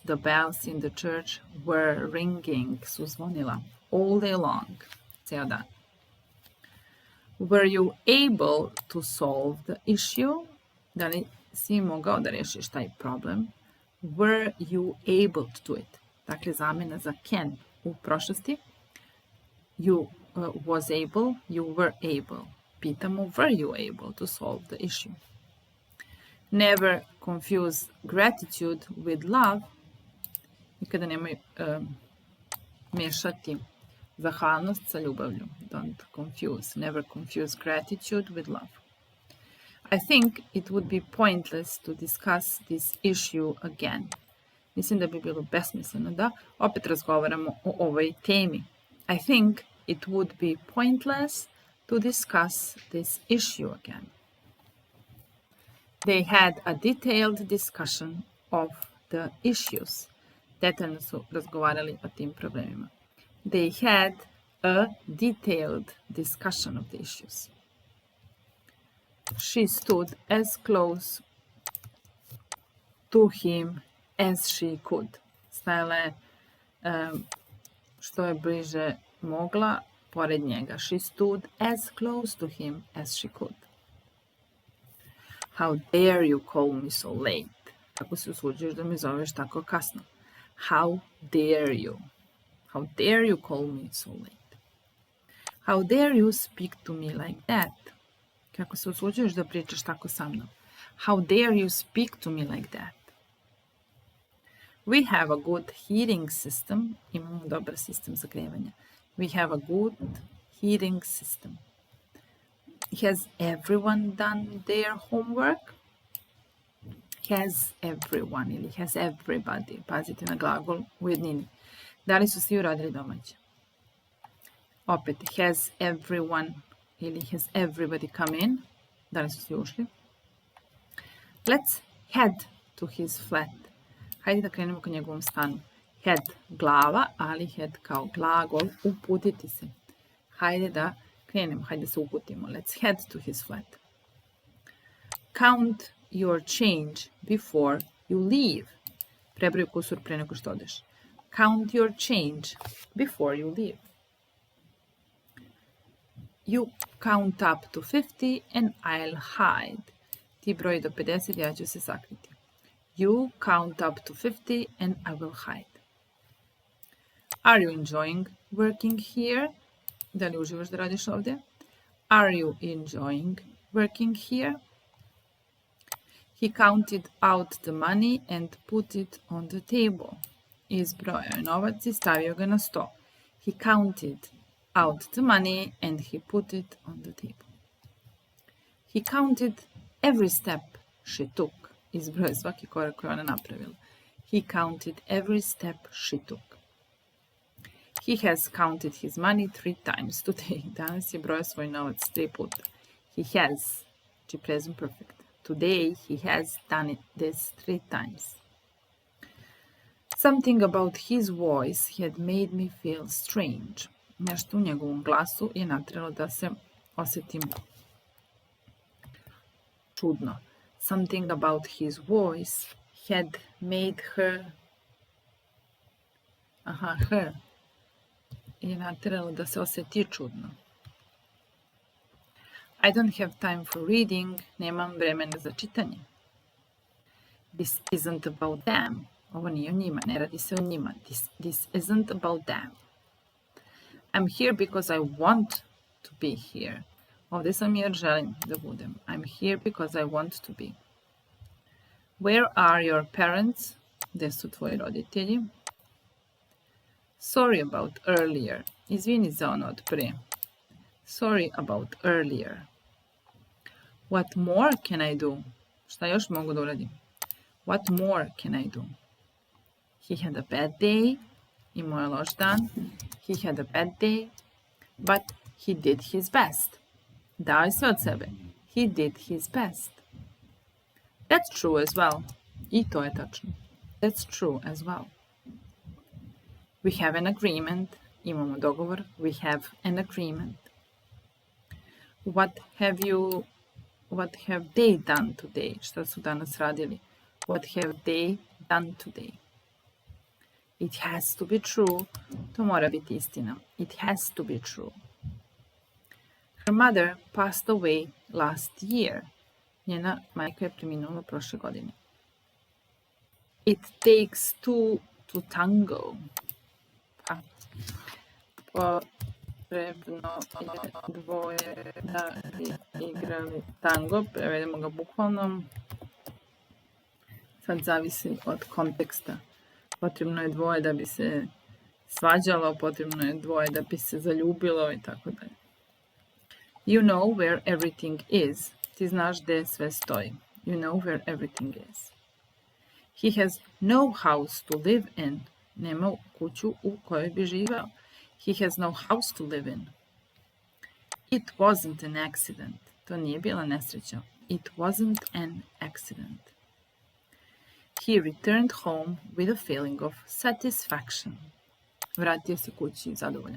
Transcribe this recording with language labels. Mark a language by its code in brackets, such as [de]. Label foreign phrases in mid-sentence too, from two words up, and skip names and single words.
[en] The bells in the church were ringing. [sr] Su zvonila [en] all day long. [sr] Ceo dan. [en] Were you able to solve the issue? [sr] Da li si mogao da rešiš taj problem? [en] Were you able to do it? [sr] Dakle, zamjena za can u prošlosti. [en] You was able, you were able. Pitamo, were you able to solve the issue? Never confuse gratitude with love. [sr] Nikada nemoj mešati zahvalnost sa ljubavlju. [en] Don't confuse. Never confuse gratitude with love. I think it would be pointless to discuss this issue again. [sr] Mislim da bi bilo besmisleno da opet razgovaramo o ovoj temi. [en] I think it would be pointless to discuss this issue again. They had a detailed discussion of the issues. [sr] Detaljno su razgovarali o tim problemima. [en] They had a detailed discussion of the issues. She stood as close to him as she could. [sr] Stajala je što je bliže mogla pored njega. [en] She stood as close to him as she could. How dare you call me so late? [sr] Kako se usuđuješ da me zoveš tako kasno? [en] How dare you? How dare you call me so late? How dare you speak to me like that? [sr] Kako se usuđuješ da pričaš tako sa mnom? [en] How dare you speak to me like that? We have a good heating system. [sr] Imamo dobar sistem zagrevanja. [en] We have a good heating system. Has everyone done their homework? Has everyone ili has everybody. [sr] Pazite na glagol u jednini. Da li su svi uradili domaće? Opet, [en] has everyone ili has everybody come in? [sr] Da li su svi ušli? [en] Let's head to his flat. [sr] Hajde da krenemo ka njegovom stanu. Head glava, ali head kao glagol uputiti se. Hajde da krenemo, hajde se uputimo. [en] Let's head to his flat. Count your change before you leave. [sr] Prebroj kusur pre nego što odeš. [en] Count your change before you leave. You count up to 50 and I'll hide. [sr] Ti broji do 50, ja ću se sakriti. [en] You count up to 50 and I will hide. Are you enjoying working here? [sr] Da li uživaš da radiš ovdje? [en] Are you enjoying working here? He counted out the money and put it on the table. [sr] Izbrojao je novac i stavio ga na sto. [en] He counted out the money and he put it on the table. He counted every step she took. [sr] Izbrojao je svaki korak koji ona napravila. [en] He counted every step she took. He has counted his money 3 times today. [sr] Danas je brojao svoj novac 3 puta. [en] He has, znači present perfect. Today he has done this 3 times. Something about his voice had made me feel strange. [sr] Nešto u njegovom glasu je nateralo da se osjetim čudno. [en] Something about his voice had made her [sr] je nateralo da se osjeti čudno. [en] I don't have time for reading. [sr] Nemam vremena za čitanje. [en] This isn't about them. [sr] Ovo nije o njima, ne radi se o njima. [en] This isn't about them. I'm here because I want to be here. [sr] Ovdje sam jer želim da budem. [en] I'm here because I want to be. Where are your parents? [sr] Gde su tvoji roditelji? [en] Sorry about earlier. [sr] Izvini za ono od pre. [en] Sorry about earlier. What more can I do? [sr] Šta još mogu da uradim? [en] What more can I do? He had a bad day. [sr] Imao je loš dan. [en] He had a bad day. But he did his best. [sr] Dao je sve od sebe. [en] He did his best. That's true as well. [sr] I to je tačno. [en] That's true as well. We have an agreement. [sr] Imamo dogovor. [en] We have an agreement. What have they done today? [sr] Šta su danas radili? [en] What have they done today? It has to be true. [sr] To mora biti istina. [en] It has to be true. Her mother passed away last year. [sr] Njena majka je preminula prošle godine. [en] It takes two to tango. [sr] Potrebno je dvoje da igrali tango. Prevedemo ga bukvalno. Sad zavisi od konteksta. Potrebno je dvoje da bi se svađalo, potrebno je dvoje da bi se zaljubilo i tako dalje. [en] You know where everything is. [sr] Ti znaš gde sve stoji. [en] You know where everything is. He has no house to live in. [sr] Nema kuću u kojoj bi živao. [en] He has no house to live in. It wasn't an accident. [sr] To nije bila nesreća. [en] It wasn't an accident. He returned home with a feeling of satisfaction. [sr] Vratio se kući zadovoljan.